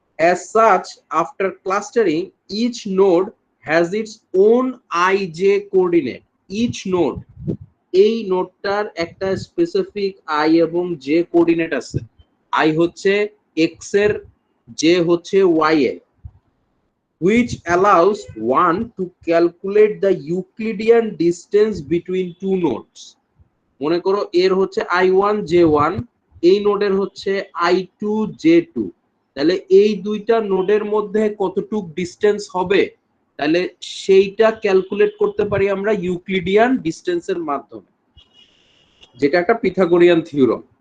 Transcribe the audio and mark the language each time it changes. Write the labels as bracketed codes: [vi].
[en] As such, after clustering, each node has its own ij coordinate. Each node, [bn] এই নোডটার একটা specific I এবং J coordinate আছে। I হচ্ছে x এর, J হচ্ছে ওয়াই এর, [en] which allows one to calculate the Euclidean distance between two nodes. [bn] মনে করো এর হচ্ছে i1 j1, এই নোডের হচ্ছে i2 j2, তাহলে এই দুইটা নোডের মধ্যে কতটুক ডিসটেন্স হবে, তাহলে সেইটা ক্যালকুলেট করতে পারি আমরা ইউক্লিডিয়ান ডিসটেন্সের মাধ্যমে, যেটা একটা পিথাগোরিয়ান থিওরেম।